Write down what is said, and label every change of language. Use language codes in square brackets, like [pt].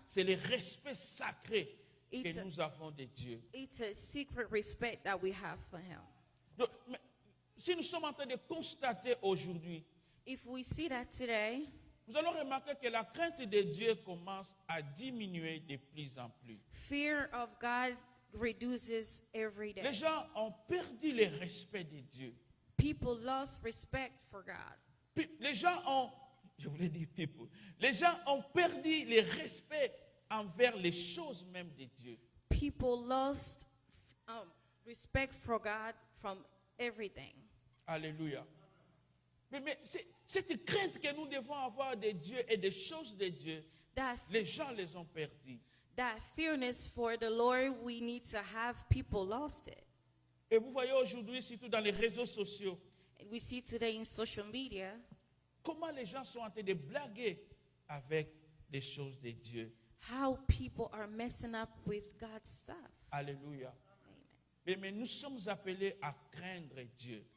[fr] c'est le respect sacré que [en] It's a- [fr] nous avons de Dieu. [en] it's a secret respect that we have for him. [fr] Donc, mais si nous sommes en train de constater aujourd'hui, [en] If we see that today, [fr] vous allez remarquer que la crainte de Dieu commence à diminuer de plus en plus. [en] fear of God reduces every [fr] Les [en] day. [fr] gens ont perdu le respect de Dieu. [en] People lost respect for God. [fr] Les gens ont, je voulais dire people, les gens ont perdu le respect envers les choses même de Dieu. [en] People lost respect for God from everything. [fr] Alléluia. Mais cette crainte que nous devons avoir de Dieu et des choses de Dieu, [en] That [fr] les gens les ont perdues. [en] that fearness for the Lord, we need to have. People lost it. [fr] Et vous voyez aujourd'hui, surtout dans les réseaux sociaux, [en] And we see today in social media [fr] comment les gens sont en train de blaguer avec les choses de Dieu. [en] how people are messing up with God's stuff. [fr] Alléluia. Amen. Mais nous sommes appelés à craindre Dieu,